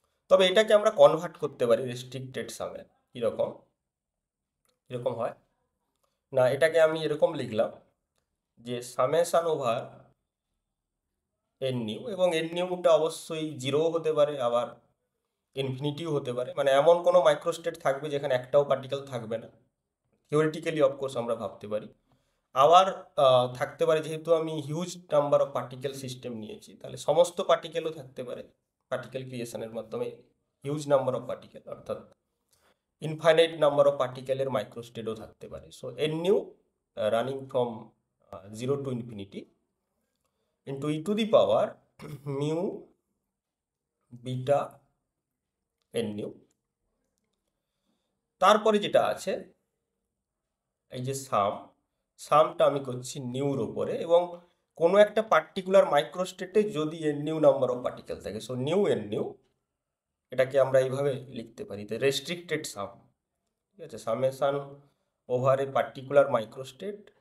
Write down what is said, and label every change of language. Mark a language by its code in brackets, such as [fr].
[bn] তবে এটাকে আমরা কনভার্ট করতে পারি রেস্ট্রিক্টেড সামে। কীরকম কীরকম হয় না, এটাকে আমি এরকম লিখলাম যে সামেশন ওভার এন নিউ, এবং এন নিউটা অবশ্যই জিরোও হতে পারে আবার ইনফিনিটিও হতে পারে, মানে এমন কোনো মাইক্রোস্টেট থাকবে যেখানে একটাও পার্টিকেল থাকবে না, থিওরিটিক্যালি অফকোর্স আমরা ভাবতে পারি। আবার থাকতে পারে, যেহেতু আমি huge number of particle system নিয়েছি, তাহলে সমস্ত পার্টিকেলও থাকতে পারে পার্টিকেল ক্রিয়েশনের মাধ্যমে হিউজ নাম্বার অফ পার্টিকেল, অর্থাৎ ইনফাইনাইট নাম্বার অফ পার্টিকেলের মাইক্রোস্টেটও থাকতে পারে। [en] So n nu running from 0 to infinity into e to the power mu beta n nu. [bn] তারপরে যেটা আছে এই যে সামটা আমি করছি নিউর ওপরে, এবং কোনো একটা পার্টিকুলার মাইক্রোস্টেটে যদি N new number of particle থাকে, সো নিউ এন নিউ, এটাকে আমরা এইভাবে লিখতে পারি, যে রেস্ট্রিক্টেড সাম। ঠিক আছে, সামেশন ওভার এ পার্টিকুলার মাইক্রোস্টেট